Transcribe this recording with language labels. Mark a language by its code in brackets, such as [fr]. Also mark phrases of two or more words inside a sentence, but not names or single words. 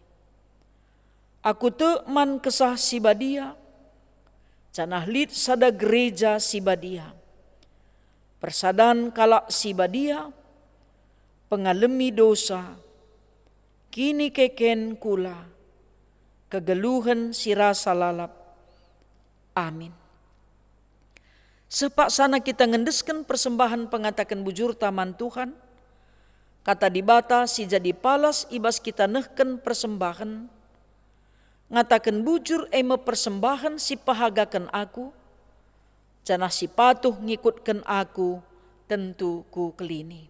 [btx] Aku te man kesah si badia, canah lid sada gereja si badia. Persadan kalak si badia, pengalemi dosa, kini keken kula, kegeluhan si rasa lalap. Amin. Sepak sana kita ngendeskan persembahan pengatakan bujur taman Tuhan. Kata dibata si jadi palas ibas kita nehken persembahan. Ngatakan bujur eme persembahan si pahagakan aku. Janah si patuh ngikutkan aku tentu ku kelini.